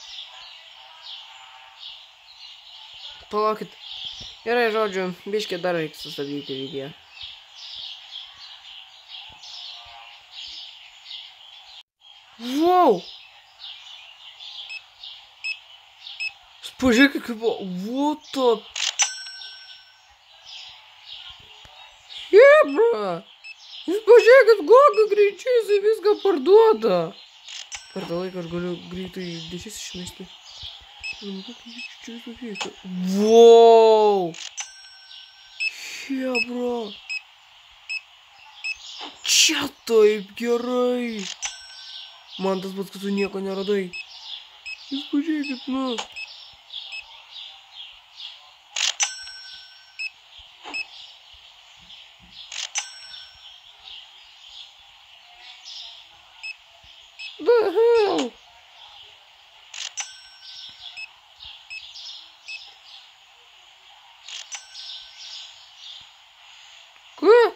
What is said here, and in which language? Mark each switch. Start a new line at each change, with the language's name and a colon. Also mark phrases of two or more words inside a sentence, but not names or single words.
Lithuanian: Palaukit. Gerai, žodžiu, biškį dar reiks sustabdyti video.
English: Wow!
Lithuanian: Pažiūrėk, kaip buvo.
English: What the... Hebra!
Lithuanian: Jūs pažiūrėkit, kokį greičiai jisai viską parduoda. Per tą laiką aš galiu greitai dešis išmesti.
English: Wow!
Lithuanian: Hebra! Čia taip gerai! Man tas pats, kad tu nieko neradai. Jūs pažiūrėkit, nu.
English: The hell?
Lithuanian: Ką?